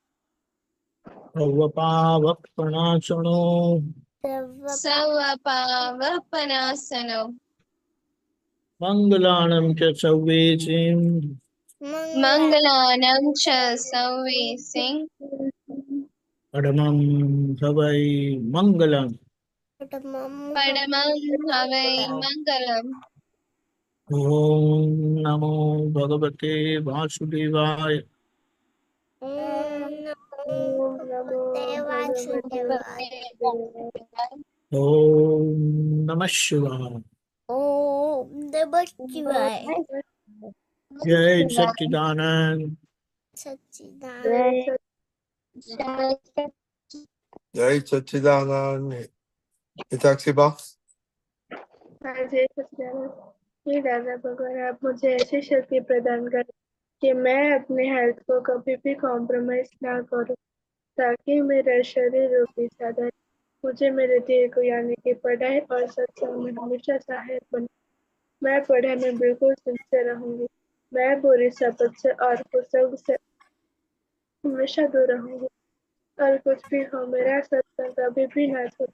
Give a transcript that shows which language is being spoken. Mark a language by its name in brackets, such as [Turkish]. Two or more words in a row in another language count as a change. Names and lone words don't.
[Prakrit languages] સર્વપાવક પ્રણાશનો. સર્વ પાવપનાસનો મંગલાણમ ચ સર્વેસિં. મંગલાનં ચ સૌવેસિં परमं हवै मंगलम् परमं परमं हवै मंगलम् [Sanskrit] ओम नमो भगवते वासुदेवाय ॐ नमो देवासुदेवाय ओम नमः शिवाय ॐ नमः शिवाय जय सच्चिदानंद सच्चिदानंद जय सच्चिदानंद हिताक्षी बा जय सच्चिदानंद। [Hindi] हे दादा भगवान, आप मुझे ऐसी शक्ति प्रदान करें कि मैं अपने हेल्थ को कभी भी कॉम्प्रोमाइज ना करूं, ताकि मेरा शरीर रूपी साधन मुझे मेरे ध्येय को यानी कि पढ़ाई और सत्संग में हमेशा सहायक बने। मैं पढ़ाई में बिल्कुल सिंसियर रहूंगी। मैं बुरी शपथ से और कुसंग से हमेशा दूर रहूंगी, और कुछ भी हो मेरा सत्संग कभी भी ना छूटे।